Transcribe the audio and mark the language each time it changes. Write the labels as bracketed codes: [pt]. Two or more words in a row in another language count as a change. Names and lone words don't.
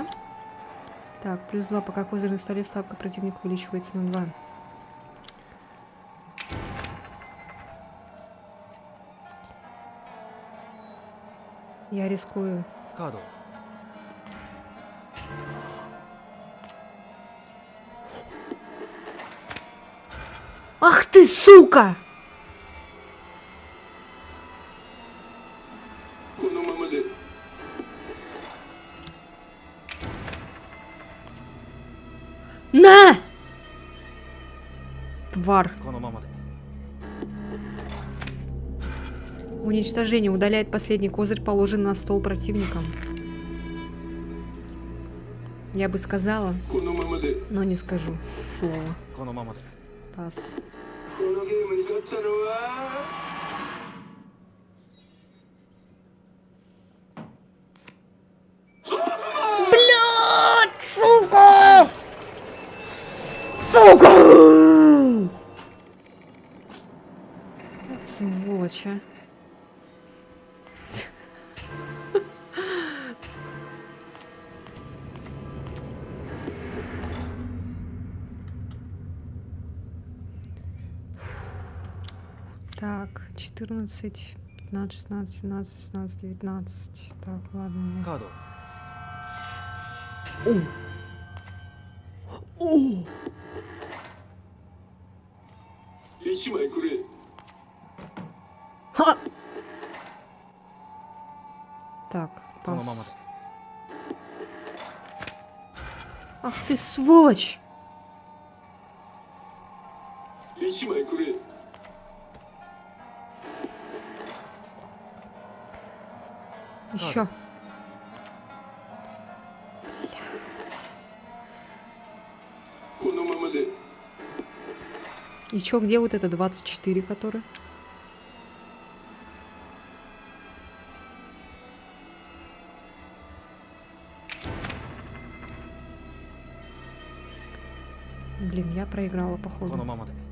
[ru] Так, плюс 2, пока козырь на столе, ставка противника увеличивается на 2. Я рискую. [ja] カード [ru] Ах ты, сука! [ja] このままで [ru] На! Тварь. [ja] このままで [ru] Уничтожение удаляет последний козырь, положенный на стол противником. Я бы сказала, [ja] このままで [ru] но не скажу слова. [ja] このままで [ru] Пас. [ja] このゲームに勝ったのは [ru] Блядь, сука! Сука! Вот сволочь, а. Так, 14, 15, 16, 17, 18, 19. Так, ладно. [ja] カード 1枚くれ [ru] Ха! Так, [ja] このまま [ru] пас. [ja] で [ru] Ах ты сволочь! [ja] 1 枚くれ [ru] Еще. И чё, где вот это 24, который? Блин, я проиграла, [ja] こ [ru] походу. [ja] のままで